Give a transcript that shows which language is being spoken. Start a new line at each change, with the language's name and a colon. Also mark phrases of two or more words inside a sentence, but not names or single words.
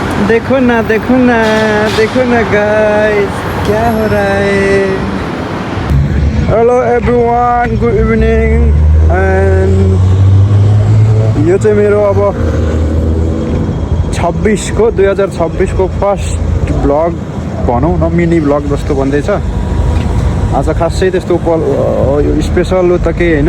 Hindi: देखो ना देखो ना देखो ना गाइस क्या हो रहा है.
English: Hello everyone, good evening.
Nepali: एन्ड यो चाहिँ मेरो अब 2026 को
English: first vlog
Nepali: भनौँ न,
English: mini vlog
Nepali: जस्तो भन्दैछ. आज खासै त्यस्तो स्पेसल त केही होइन.